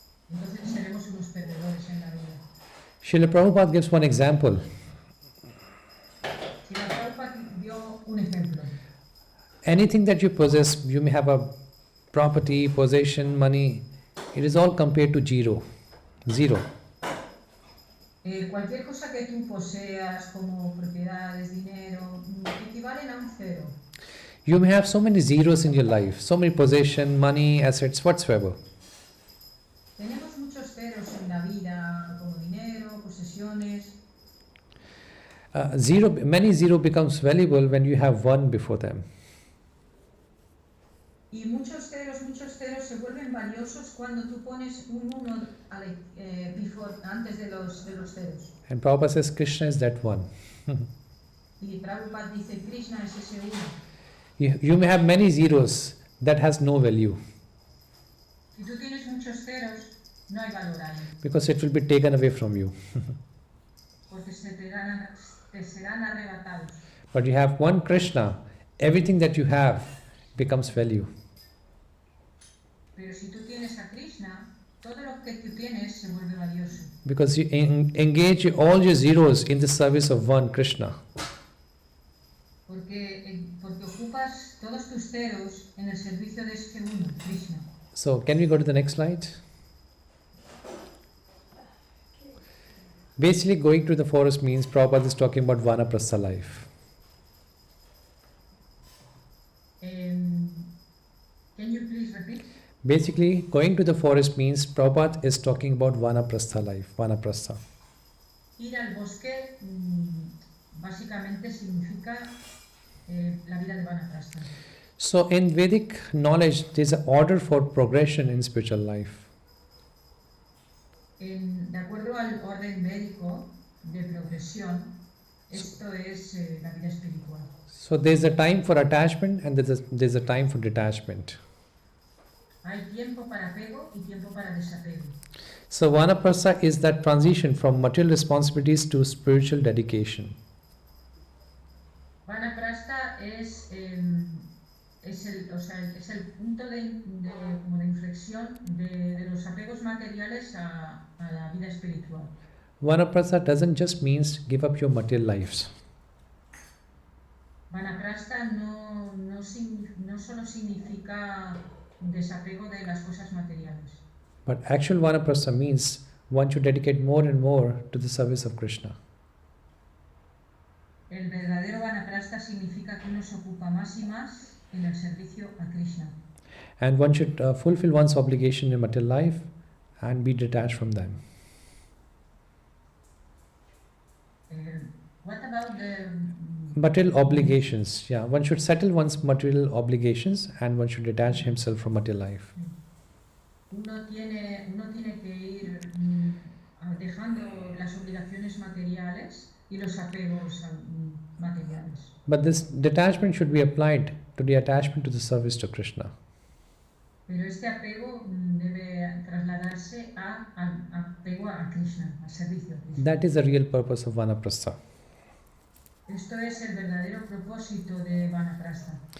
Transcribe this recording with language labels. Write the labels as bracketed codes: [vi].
[es] Entonces seremos unos perdedores en la vida. [en] Srila Prabhupada gives one example. [es] Srila Prabhupada dio un ejemplo. [en] Anything that you possess, you may have a property, possession, money, it is all compared to zero. [es] Cualquier cosa que tú poseas como propiedades, dinero, equivalen a un cero. [en] You may have so many zeros in your life, so many possession, money, assets, whatsoever. [es] Tenemos muchos ceros en la vida, como dinero, posesiones. [en] Many zero becomes valuable when you have one before them. [es] Y muchos ceros se vuelven valiosos cuando tú pones un uno antes de los ceros. [en] And Prabhupada says Krishna is that one. [es] Y Prabhupada dice Krishna es ese uno. [en] You may have many zeros that has no value. [es] Si tú tienes muchos ceros, no hay valor ahí. [en] Because it will be taken away from you. [es] Porque te serán arrebatados. [en] But you have one Krishna, everything that you have becomes value. [es] Pero si tú tienes a Krishna, todo lo que tú tienes se vuelve valioso. [en] Because you engage all your zeros in the service of one Krishna. [es] Porque ocupas todos tus ceros en el servicio de este uno, Krishna. [en] So, can we go to the next slide? Basically, going to the forest means Prabhupada is talking about Vanaprastha life. Can you please repeat? Basically, going to the forest means Prabhupada is talking about Vanaprastha life, Vanaprastha. [es] Ir al bosque básicamente significa la vida de Vanaprastha. [en] So, in Vedic knowledge, there is an order for progression in spiritual life. [es] De acuerdo al orden médico de progresión, esto es la vida espiritual. [en] So, there is a time for attachment and there is a time for detachment. [es] Hay tiempo para apego y tiempo para desapego. [en] So, Vanaprastha is that transition from material responsibilities to spiritual dedication. [es] Vanaprastha es el punto como de inflexión de los apegos materiales a la vida espiritual. [en] Vanaprastha doesn't just means give up your material lives. [es] Vanaprastha no solo significa desapego de las cosas materiales. [en] But actual vanaprastha means one should dedicate more and more to the service of Krishna. [es] El verdadero vanaprastha significa que uno se ocupa más y más en el servicio a Krishna. [en] And one should fulfill one's obligation in material life and be detached from them. What about the Material obligations, yeah. One should settle one's material obligations and one should detach himself from material life. [es] uno tiene que ir dejando las obligaciones materiales y los apegos materiales. [en] But this detachment should be applied to the attachment to the service to Krishna. [es] Pero este apego debe trasladarse al apego a Krishna, al servicio a Krishna. [en] That is the real purpose of vanaprastha. [es] Esto es el verdadero propósito de vanaprastha.